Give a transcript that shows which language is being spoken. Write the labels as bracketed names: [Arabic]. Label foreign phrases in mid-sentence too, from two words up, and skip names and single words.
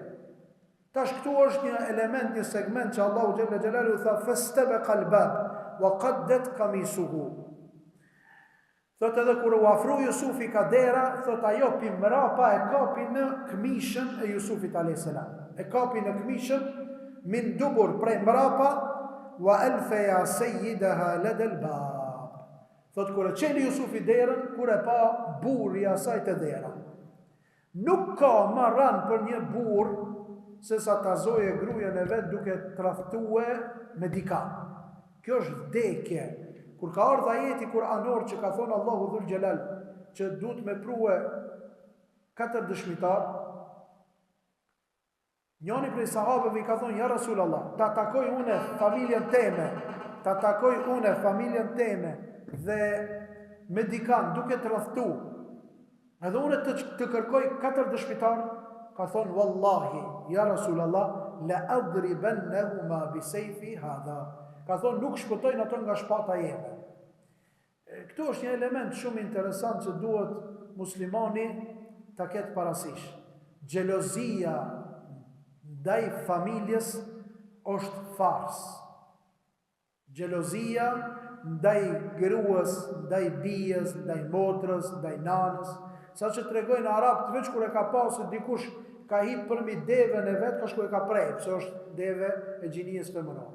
[Albanian] Tash këtu është një element, një segment që Allahu [Arabic] جل جلاله [Albanian] tha [Arabic] فاستبقا الباب وقدت قميصه. [Albanian] Thot edhe kur u afroi Jusufi kadera, thot ajo pimrapa e kapi në këmishën e Jusufit [Arabic] عليه السلام. [Albanian] E kapi në këmishën [Arabic] من دبر [Albanian] prej mrapa [Arabic] وألفيا سيدها لدى الباب. [Albanian] Thot kur e çeli Jusufi derën, kur e pa burri i asaj te dera. Nuk ka më ran për një burr se sa ta zoje grujen e vet duke tradhtue me dika. Kjo është vdekje. Kur ka ardhur ajeti kuranor që ka thonë Allahu [Arabic] ذو الجلال [Albanian] që duhet me prue 4 dëshmitar, njëri prej sahabëve i ka thonë [Arabic] يا رسول الله, [Albanian] ta takoj unë familjen teme dhe me dikan duke tradhtu. Edhe unë të kërkoj 4 dëshmitar, ka thonë [Arabic] والله يا رسول الله لأضربنهما بسيفي هذا. [Albanian] Ka thonë nuk shpëtojnë ato nga shpata jeme. Këtu është një element shumë interesant që duhet muslimani ta ketë parasysh. Xhelozia ndaj familjes është fars. Xhelozia ndaj gruas, ndaj bijës, ndaj motrës, ndaj nanës, sa që tregojnë arabët veç kur e ka pasur dikush ka hip përmi devën e vet, ka shku e ka prej, pse është deve e gjinies femërore.